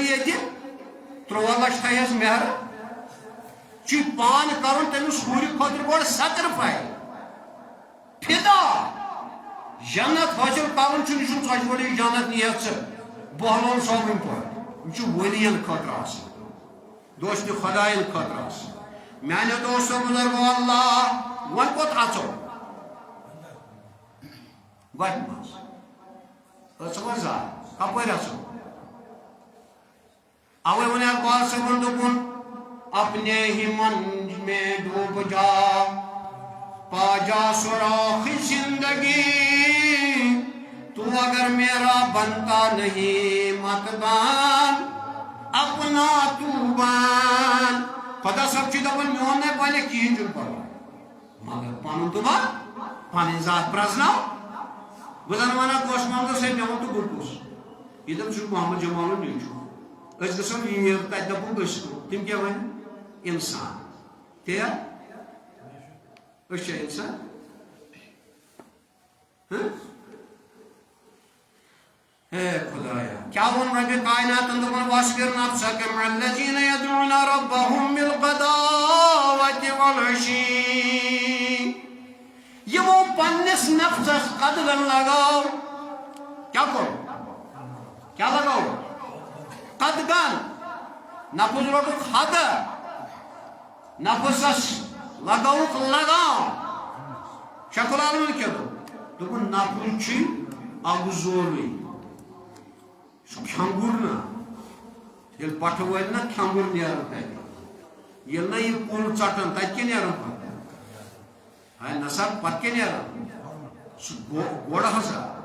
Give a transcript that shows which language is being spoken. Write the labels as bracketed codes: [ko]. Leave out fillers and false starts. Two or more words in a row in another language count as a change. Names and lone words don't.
[ks] ییٚتہِ 13 لچھ تھایس مہر چھ پان کرُن تٔمِس ہوٗرِ خٲطرٕ گۄڈٕ سیکرِفاے فِدا جنت حٲصِل کرُن چھُنہٕ یہِ چھُنہٕ ژۄچہِ گۄڈٕ یہِ جنت نِیَتھ ژٕ بہلون صٲبٕنۍ پٲٹھۍ یِم چھِ ؤلین خٲطرٕ آسان دوستہِ خۄدایَن خٲطرٕ آسان میانیو دوستو بُزرگو اللہ وۄنۍ کوٚت اژو وتہِ منٛز أژوا زار کپٲرۍ اژو اوے ونے اقبال صاحبن دوٚپُن [ur] اپنے ہی من میں ڈوب جا پا جا سراخ زندگی تو اگر میرا بنتا نہیں مت بان اپنا تو بان [ks] خدا صاحب چھ دپان میون نے بنے کہین چھُنہٕ پرواے مگر پنُن تہٕ بن پنٕنۍ ذات پرٛزناو بہٕ زن ونان گوش محمد صٲب مےٚ ووٚن تہٕ بہٕ کُس یہِ دپ چھُ محمد جمالُن نیٚچوٗ أسۍ گژھو یہِ تتہِ دپو أسۍ تِم کیٛاہ وَنہِ انسان تے أسۍ چھا انسان اے خدایا کیا ووٚن ربِ کائناتن دوٚپُن [ar] واصبر نفسك مع الذين يدعون ربهم بالغداوة والعشي [ks] یِمو پننِس نفسس قدغن لگاو کیا کوٚر کیا لگاو قدغن نفس روٹُکھ حد نفسس لگاوُکھ لگام شیخ العالمین کیٛاہ دوٚپُن نفس چھُ اکھ زورٕے سُہ کھٮ۪نٛگُر نا ییٚلہِ پٹھٕ وٲلۍ نا کھٮ۪نٛگُر نیران تتہِ ییٚلہِ نا یہِ کُل ژٹان تتہِ کیٛاہ نیران پتہٕ ہاے نسا پتہٕ کیٛاہ نیران سُہ گۄڈٕ ہسا